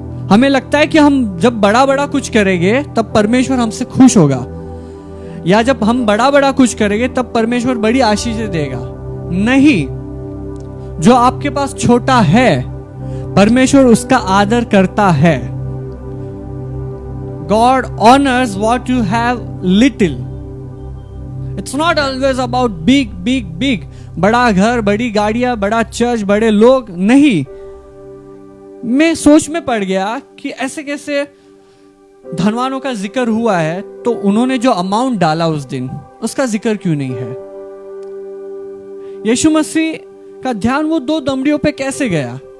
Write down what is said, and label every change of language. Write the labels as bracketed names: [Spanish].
[Hindi] हमें लगता है कि हम जब बड़ा बड़ा कुछ करेंगे तब परमेश्वर हमसे खुश होगा, या जब हम बड़ा बड़ा कुछ करेंगे तब परमेश्वर बड़ी आशीषें देगा। नहीं, जो आपके पास छोटा है परमेश्वर उसका आदर करता है। [English] God honors what you have little. It's not always about big, big, big. [Hindi] बड़ा घर, बड़ी गाड़ियां, बड़ा चर्च, बड़े लोग नहीं. मैं सोच में पड़ गया कि ऐसे कैसे धनवानों का जिक्र हुआ है, तो उन्होंने जो अमाउंट डाला उस दिन, उसका जिक्र क्यों नहीं है? यीशु मसीह का ध्यान वो 2 दमड़ियों पे कैसे गया?